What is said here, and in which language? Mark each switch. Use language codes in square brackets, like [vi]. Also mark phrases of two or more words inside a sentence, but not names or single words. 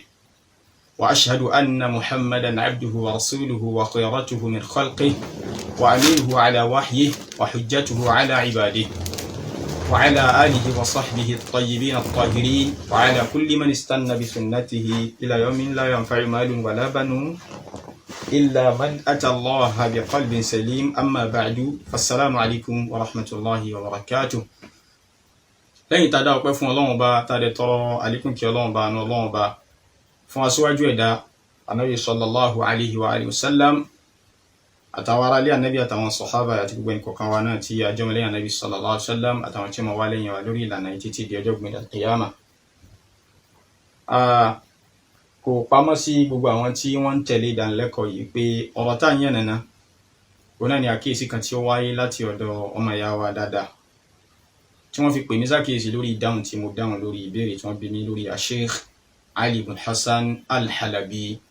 [ar] وأشهد أن محمدا عبده ورسوله وخيرته من خلقه وأمينه على وحيه وحجته على عباده، وعلى آله وصحبه الطيبين الطاهرين، وعلى كل من استنى بسنته إلى يوم لا ينفع مال ولا بنون إلا من أتى الله بقلب سليم. أما بعد، فالسلام عليكم ورحمة الله وبركاته. [yo] lẹ́yìn tá a dá ọpẹ́ fún Ọlọ́run Ọba, tá a dẹ̀ tọrọ àlékún kí Ọlọ́run Ọba àánú Ọlọ́run Ọba fún aṣíwájú ẹ̀dá Ànábì [ar] صلى الله عليه وآله وسلم, [yo] àtàwọn ará ilé Ànábì àtàwọn sàhábà àti gbogbo ẹnìkọ̀ọ̀kan wa náà tí a jẹ́ ọmọ lẹ́yìn Ànábì [ar] صلى الله عليه وسلم [yo] àtàwọn tí wọ́n wá lẹ́yìn wa lórí ìlànà yìí títí di ọjọ́ gbẹ̀dẹ̀ al-qiyama. Kò pamọ́ sí gbogbo àwọn tí wọ́n ń tẹ̀lé ìdánilẹ́kọ̀ọ́ yìí pé ọ̀rọ̀ tá à ń yànnàná òun náà ni àkíyèsí kan tí ó wáyé láti ọ̀dọ̀ ọmọ ìyá wa dáadáa tí wọ́n fi pè mí sákèésí lórí ìdáhùn tí mo dáhùn lórí ìbéèrè tí wọ́n bi mí lórí Sheikh Ali ibn Hassan al-Halabi.